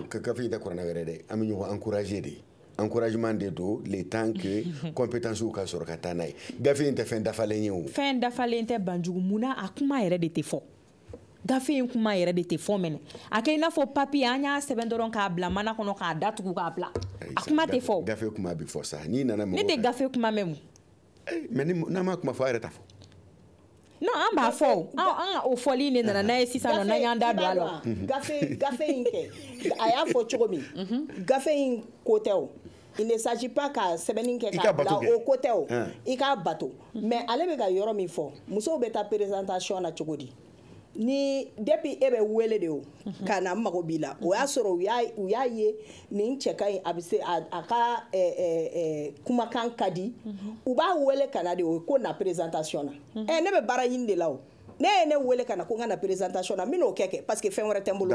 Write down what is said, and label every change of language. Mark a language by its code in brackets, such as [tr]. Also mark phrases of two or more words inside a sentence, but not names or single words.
[bm] Non gafe in tɛ kuranɛ wɛrɛ dɛ an bɛ ɲɔgɔn encourager de encouragement de don [fr] le temps que [bm] compétence ka sɔrɔ ka taa n'a ye gafe in tɛ fɛn dafalen ye o. Fɛn dafalen tɛ Banjugu mun na a kuma yɛrɛ de tɛ fɔ. gafe in kuma yɛrɛ de tɛ fɔ mɛnɛ a kɛ i n'a fɔ papier an y'a sɛbɛn dɔrɔn k'a bila mana kɔnɔ k'a datugu k'a bila a kuma tɛ fɔ gafe kuma bɛ fɔ sa n'i nana mɔgɔ ne tɛ gafe kuma mɛn mais n'a ma kuma fɔ a yɛrɛ t'a fɔ non an b'a fɔ an o fɔli de nana n'a ye sisan nɔ n'an y'an da don a la gafe in kɛ a y'a fɔ cogo min gafe in ko tɛ o [fr] il ne s'agit pas [bm] ka sɛbɛnni kɛ k'a bila o ko tɛ o i k'a bato mais ale bɛ ka yɔrɔ min fɔ musow bɛ taa présentation na cogo di ni depuis e bɛ wele de o ka na mago b'i la o y'a sɔrɔ u y'a ye nin cɛ ka ɲi a bɛ se a ka kumakan ka di u b'a wele ka na de o ko na présentation na ne bɛ baara ɲini de la o ne ye ne wele ka na ko n ka na présentation na n bɛn'o kɛ parce que fɛn wɛrɛ tɛ n bolo